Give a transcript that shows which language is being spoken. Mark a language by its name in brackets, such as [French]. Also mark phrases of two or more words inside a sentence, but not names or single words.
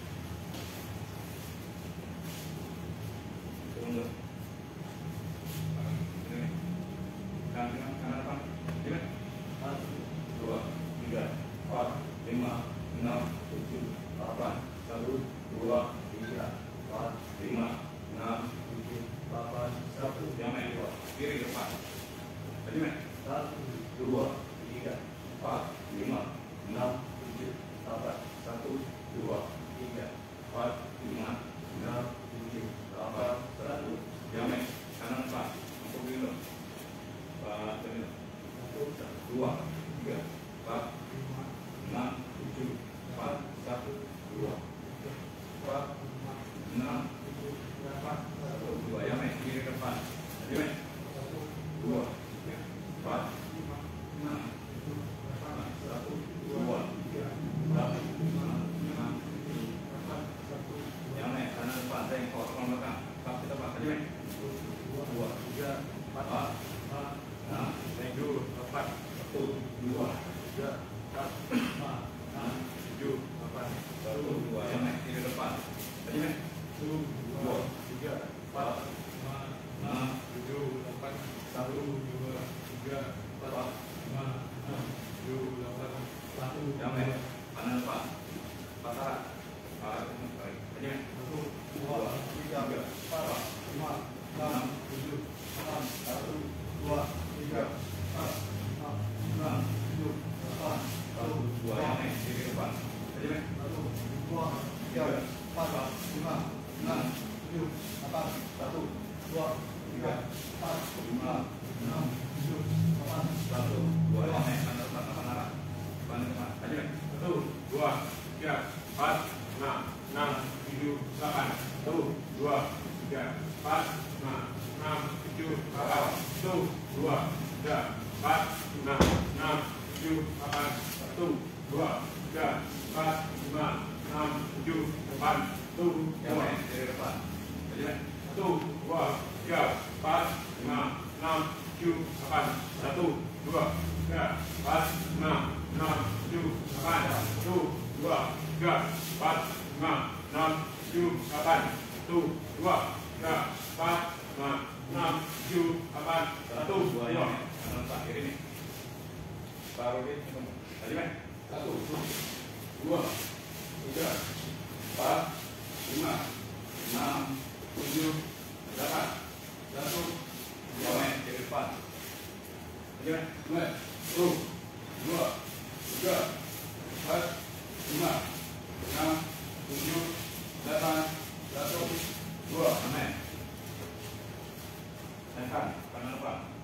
[Indonesian] Tunggu. Ini. Kanan depan. Ini. Satu, dua, tiga, empat, lima, enam, tujuh, delapan. Satu, dua, tiga, empat, lima, enam, tujuh, delapan. Satu. Yang main dua. Kiri depan. Tadi main. Satu, dua, tiga, empat, lima, enam, tujuh, delapan. Satu, dua, tiga, empat, lima, enam, tujuh, delapan. Satu. Yang main. Kanan depan. Untuk dulu. Pak Danilo. Satu, dua, tiga, empat, lima, enam, tujuh, empat, satu, dua, empat, enam, tujuh, delapan, satu, dua. Yang main. Kiri depan. Tadi main. Satu, dua, tiga, empat, lima, enam, tujuh, delapan. Satu, dua, tiga, empat, lima, enam, tujuh, delapan. Satu. Yang main. Kanan depan. Saya yang kosong belakang. Pak kita pak. Tadi main. Dua, tiga, empat, enam, tujuh, delapan. Satu, dua, tiga, empat, lima, enam, tujuh, delapan. Satu, dua. Yang main. Kiri depan. Tadi main. Satu, dua, tiga, empat, lima, enam, tujuh, delapan. Satu, dua, tiga, empat, lima, enam, tujuh, delapan. Satu. Yang main. Kanan depan. Patah. Tadi main. Satu, dua, tiga, empat, lima, enam, tujuh, delapan. Satu, dua, tiga, empat, lima, enam, tujuh, delapan. Satu, dua. Yang main. Kiri depan. Tadi main. Satu, dua, tiga, empat, lima, enam, tujuh, delapan. Satu, dua, tiga, empat, lima, enam, tujuh, delapan. Satu, dua. Yang main. Kanan depan. Kanan arah. Depan depan. Tadi main. Satu, dua, tiga, empat, lima, enam, tujuh, delapan. Satu, dua, tiga, empat, lima, enam, tujuh, delapan. Satu, dua, tiga, empat, lima, enam, tujuh, delapan. Satu, dua, tiga, empat, lima, enam, tujuh, delapan. Satu, Yang dua, main. Kiri depan. Tadi main. satu, dua, tiga, empat, lima, enam, tujuh, delapan. Satu, dua, tiga, empat, lima, enam, tujuh, delapan. Satu, dua, tiga, empat, lima, enam, tujuh, delapan. Satu, dua, tiga, empat, lima, enam, tujuh, delapan. Satu, Dua. Yang dua. main. Kanan depan. Kiri nih. Taruh di. Tadi main. Satu, dua, tiga, empat, lima, enam, tujuh, delapan. Satu. Yang main. Kiri depan. Tadi main. dua, satu, dua, tiga, empat, lima, enam, tujuh, delapan. Satu, dua. Yang main. Tekan. Kanan depan.